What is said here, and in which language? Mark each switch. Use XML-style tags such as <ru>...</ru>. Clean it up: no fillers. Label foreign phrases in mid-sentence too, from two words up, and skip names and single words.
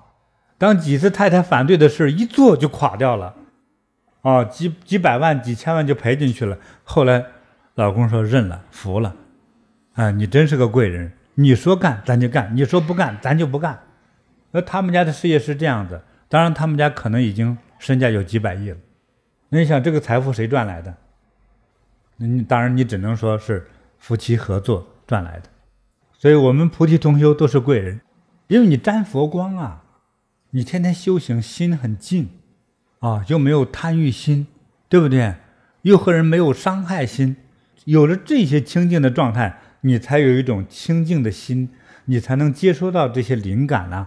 <zh>當幾次太太反對的事一做就垮掉了，幾百萬幾千萬就賠進去了。後來老公說認了，服了，你真是個貴人，你說幹咱就幹，你說不幹咱就不幹。他們家的事業是這樣的，當然他們家可能已經身價有幾百億了。那你想這個財富誰賺來的？當然你只能說是夫妻合作賺來的。所以我們菩提同修都是貴人，因為你沾佛光啊，你天天修行，心很靜又沒有貪欲心，對不对？又和人没有傷害心，有了這些清淨的狀態，你才有一種清淨的心，你才能接收到這些靈感啊。</zh>